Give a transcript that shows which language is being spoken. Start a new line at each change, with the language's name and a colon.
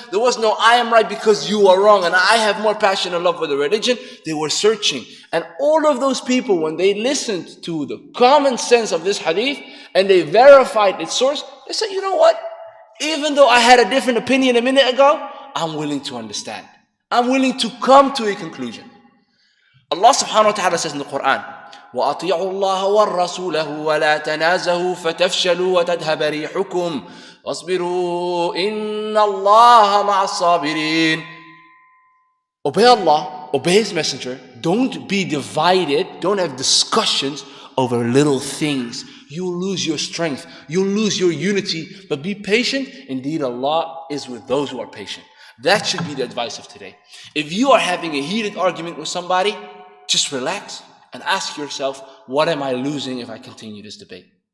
English: There was no, I am right because you are wrong and I have more passion and love for the religion. They were searching. And all of those people, when they listened to the common sense of this hadith and they verified its source, they said, you know what? Even though I had a different opinion a minute ago, I'm willing to understand. I'm willing to come to a conclusion.
Arabic: Allah subhanahu wa ta'ala says in the Quran, وَأَطِيعُوا اللَّهَ وَالرَّسُولَهُ وَلَا تَنَازَهُ فَتَفْشَلُوا وَتَذْهَبَ رِيحُكُمْ وَاصْبِرُوا إِنَّ اللَّهَ مَعَ الصَّابِرِينَ.
English: Obey Allah, obey His Messenger. Don't be divided. Don't have discussions over little things. You'll lose your strength. You'll lose your unity. But be patient. Indeed, Allah is with those who are patient. That should be the advice of today. If you are having a heated argument with somebody, just relax and ask yourself, what am I losing if I continue this debate?